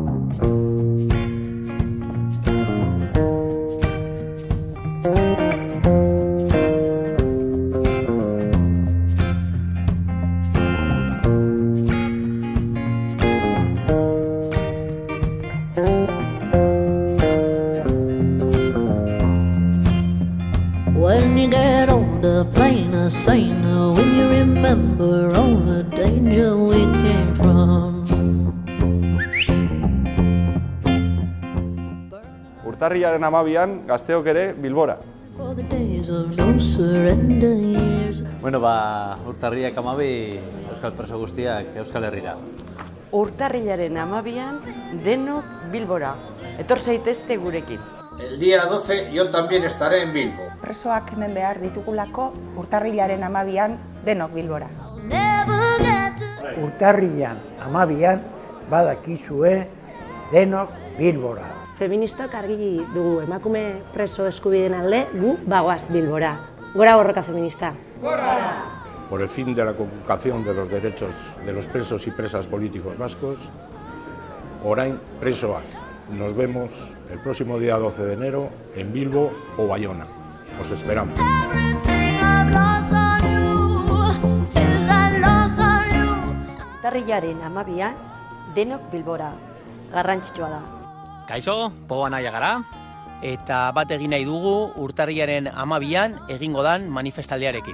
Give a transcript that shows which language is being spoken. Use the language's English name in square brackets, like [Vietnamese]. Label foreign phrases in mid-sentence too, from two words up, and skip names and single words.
[English] When you get older, plainer, saner, when you remember all the danger we came from. [Basque] Urtarrilaren 12an gazteok ere Bilbora. [English] For the days of no surrender years. [Basque] Bueno, urtarrilak 12 euskal preso guztiak Euskal Herrira. Urtarrilaren 12an denok Bilbora. Etor zaitezte gurekin. [Spanish] El día 12 yo también estaré en Bilbo. [Basque] Presoak hemen behar ditugulako urtarrilaren 12an denok Bilbora. Urtarrilan 12an badakizue denok Bilbora. Feministak argi dugu emakume preso eskubideen alde, gu bagoaz Bilbora. Gora borroka feminista. Gora! [Spanish] Por el fin de la conculcación de los derechos de los presos y presas políticos vascos, [Basque] orain presoak. [Spanish] Nos vemos el próximo día 12 de enero en Bilbo o Bayona. Os esperamos. [Basque] Urtarrilaren 12an denok Bilbora. Garrantzitsua da. Kaixo, Poba naia gara, eta bat egin nahi dugu urtarrilaren 12an egingo dan manifestaldiarekin.